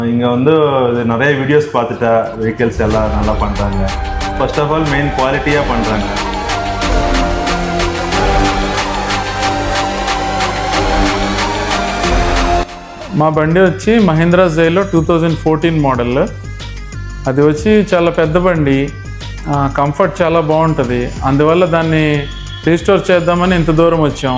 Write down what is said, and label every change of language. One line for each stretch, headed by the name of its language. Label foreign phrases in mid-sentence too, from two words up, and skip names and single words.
Tamil: இங்கே வந்து நிறைய வீடியோஸ் பார்த்துட்டா வெஹிக்கிள்ஸ் எல்லாம் நல்லா பண்ணுறாங்க.
English: first of all main
Tamil: குவாலிட்டியாக பண்ணுறாங்க.
Telugu: మా బండి వచ్చి మహీంద్రా జైలో 2014 మోడల్. అది వచ్చి చాలా పెద్ద బండి, కంఫర్ట్ చాలా బాగుంటుంది. అందువల్ల దాన్ని రీస్టోర్ చేద్దామని ఇంత దూరం వచ్చాం.